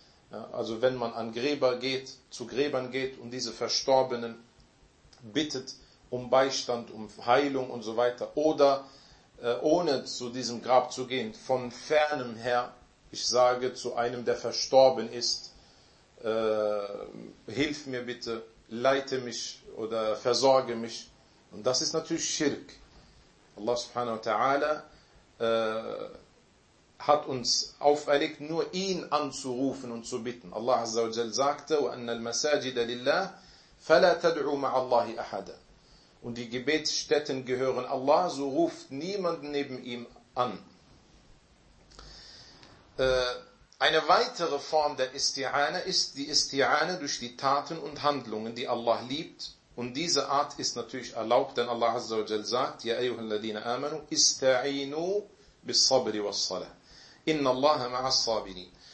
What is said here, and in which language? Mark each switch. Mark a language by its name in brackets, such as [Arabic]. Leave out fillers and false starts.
[German] Ja, also wenn man an Gräber geht, zu Gräbern geht und diese Verstorbenen bittet um Beistand, um Heilung und so weiter, oder ohne zu diesem Grab zu gehen, von fernem her, ich sage zu einem, der verstorben ist, hilf mir bitte, leite mich oder versorge mich. Und das ist natürlich Schirk. Allah subhanahu wa ta'ala hat uns auferlegt, nur ihn anzurufen und zu bitten. Allah azza wa jalla sagte, [Arabic] وَأَنَّ الْمَسَاجِدَ لِلَّهِ فَلَا تَدْعُوا مَعَ اللَّهِ أَحَدًا. [German] Und die Gebetsstätten gehören Allah, so ruft niemand neben ihm an. Eine weitere Form der Isti'ana ist die Isti'ana durch die Taten und Handlungen, die Allah liebt. Und diese Art ist natürlich erlaubt, denn Allah Azza wa Jal sagt, [Arabic] يَا أَيُّهَا الَّذِينَ آمَنُوا إِسْتَعِينُوا بِالصَّبْرِ وَالصَّلَةِ إِنَّ اللَّهَ مَعَ الصَّابِرِينَ.